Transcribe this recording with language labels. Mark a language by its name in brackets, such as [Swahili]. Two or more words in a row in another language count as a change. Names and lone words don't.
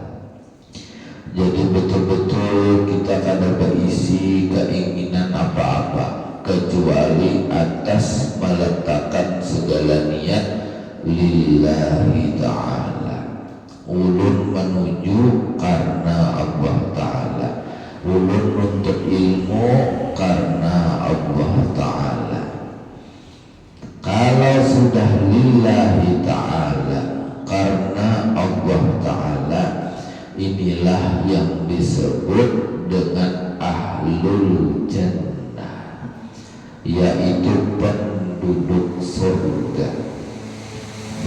[Banjar] Jadi betul-betul kita kada berisi keinginan apa-apa kecuali atas meletakkan segala niat [Arabic] لله تعالى. [Banjar] Ulun menuju karena [Arabic] الله تعالى, [Banjar] ulun nuntut ilmu karena [Arabic] الله تعالى. [Banjar] Kalau sudah [Arabic] لله تعالى, [Indonesian] karena [Arabic] الله تعالى, [Indonesian] inilah yang disebut dengan [Arabic] أهل الجنة, [Indonesian] yaitu penduduk surga.